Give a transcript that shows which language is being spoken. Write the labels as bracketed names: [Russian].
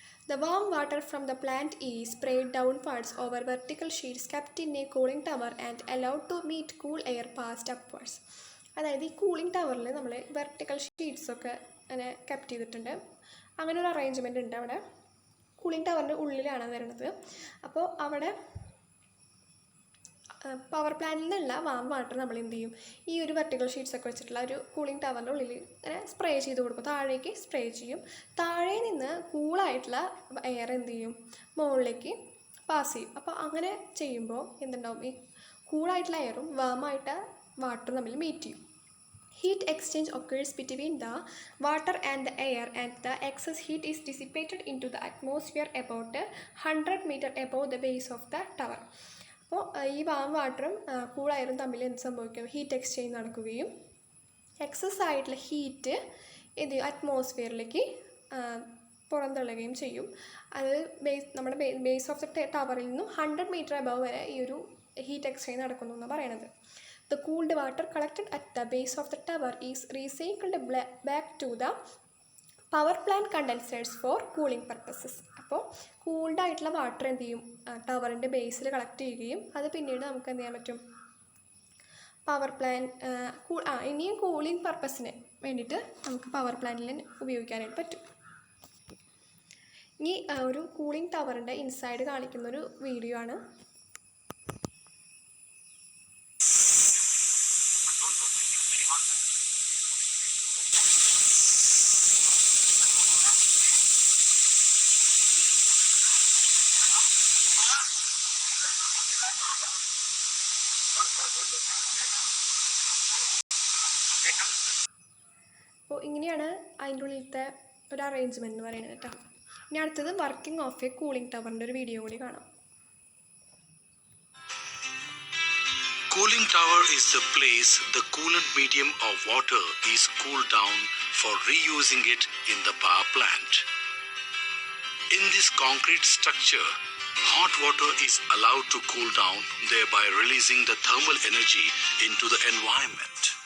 [English] The warm water from the plant is sprayed downwards over vertical sheets kept in a cooling tower and allowed to meet cool air passed upwards. [Malayalam] അതായത് ഈ cooling ടവറിൽ നമ്മൾ vertical ഷീറ്റ്സൊക്കെ അങ്ങനെ kept ചെയ്തിട്ടുണ്ട്. അങ്ങനെ ഒരു arrangement ഉണ്ട് അവിടെ. കൂളിംഗ് ടവറിൻ്റെ ഉള്ളിലാണ് വരുന്നത്. അപ്പോൾ അവിടെ പവർ പ്ലാന്റിൽ നിന്നുള്ള വാം വാട്ടർ നമ്മൾ എന്ത് ചെയ്യും, ഈ ഒരു വെർട്ടിക്കൽ ഷീറ്റ്സൊക്കെ വെച്ചിട്ടുള്ള ഒരു കൂളിംഗ് ടവറിൻ്റെ ഉള്ളിൽ ഇങ്ങനെ സ്പ്രേ ചെയ്ത് കൊടുക്കും. താഴേക്ക് സ്പ്രേ ചെയ്യും. താഴെ നിന്ന് കൂളായിട്ടുള്ള എയർ എന്ത് ചെയ്യും, മുകളിലേക്ക് പാസ് ചെയ്യും. അപ്പോൾ അങ്ങനെ ചെയ്യുമ്പോൾ എന്തുണ്ടാവും, ഈ കൂളായിട്ടുള്ള എയറും വാമായിട്ട് വാട്ടറും തമ്മിൽ മീറ്റ് ചെയ്യും. [English] Heat exchange occurs between the water and the air, and the excess heat is dissipated into the atmosphere about 100 meters above the base of the tower. [Malayalam] അപ്പോൾ ഈ വാം വാട്ടറും കൂളെയറും തമ്മിൽ എന്ത് സംഭവിക്കും, ഹീറ്റ് എക്സ്ചേഞ്ച് നടക്കുകയും എക്സസ് ആയിട്ടുള്ള heat അറ്റ്മോസ്ഫിയറിലേക്ക് പുറന്തള്ളുകയും ചെയ്യും. അത് നമ്മുടെ [English] base of the ടവറിൽ [Malayalam] നിന്നും 100 മീറ്റർ അബവ് വരെ ഈ ഒരു ഹീറ്റ് എക്സ്ചേഞ്ച് നടക്കുന്നു എന്നാണ് പറയണത്. [English] The cooled water collected at the base of the tower is recycled back to the power plant condensers for cooling purposes. [Malayalam] അപ്പോൾ കൂൾഡ് ആയിട്ടുള്ള വാട്ടർ എന്ത് ചെയ്യും, ടവറിൻ്റെ ബേസിൽ കളക്ട് ചെയ്യുകയും അത് പിന്നീട് നമുക്ക് എന്ത് ചെയ്യാൻ പറ്റും, പവർ പ്ലാന്റ് ഇനിയും കൂളിംഗ് പർപ്പസിന് വേണ്ടിയിട്ട് നമുക്ക് പവർ പ്ലാന്റിൽ ഉപയോഗിക്കാനായിട്ട് പറ്റും. ഇനി ഒരു കൂളിംഗ് ടവറിൻ്റെ ഇൻസൈഡ് കാണിക്കുന്നൊരു വീഡിയോ ആണ്. അപ്പോൾ ഇങ്ങനെയാണ് അതിൻ്റെ ഉള്ളിലത്തെ ഒരു അറേഞ്ച്മെൻറ്റ് എന്ന് പറയുന്നത് കേട്ടോ. ഇനി അടുത്തത് [English] working of a cooling ടവറിൻ്റെ [Malayalam] ഒരു വീഡിയോ കൂടി കാണാം. [English] Cooling tower is the place the coolant medium of water is cooled down for reusing it in the power plant. In this concrete structure, hot water is allowed to cool down, thereby releasing the thermal energy into the environment.